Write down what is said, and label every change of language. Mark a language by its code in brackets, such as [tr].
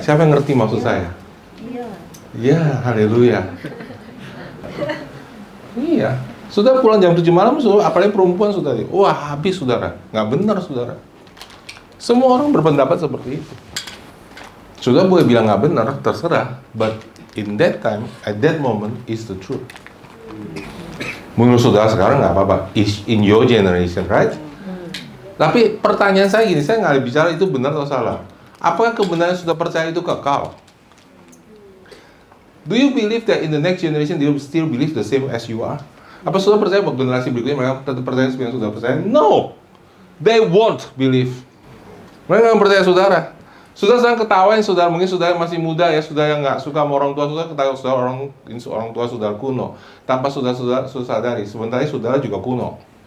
[id] Siapa yang ngerti maksud saya? Ya, haleluya. Iya. Sudah pulang jam 7 malam, apalagi perempuan, sudah. Wah, habis, saudara. Nggak benar, saudara. Semua orang berpendapat seperti itu. Sudah boleh bilang nggak benar, terserah. [en] But in that time, at that moment, is the truth. [id] Menurut saudara sekarang nggak apa-apa. [en] Is in your generation, right? [id] Tapi pertanyaan saya gini, saya nggak bicara itu benar atau salah. Apakah kebenaran sudah percaya itu kekal? [en] Do you believe that in the next generation they will still believe the same as you are? [id] Apa sudah percaya bahwa generasi berikutnya mereka tetap percaya seperti yang sudah percaya? [en] No, they won't believe. [id] Mereka nggak percaya, saudara. Saudara sedang ketawain, saudara, mungkin saudara masih muda ya, saudara yang nggak suka sama orang tua, saudara ketawa saudara orang tua saudara kuno, tanpa saudara sadari, sebenarnya saudara juga kuno.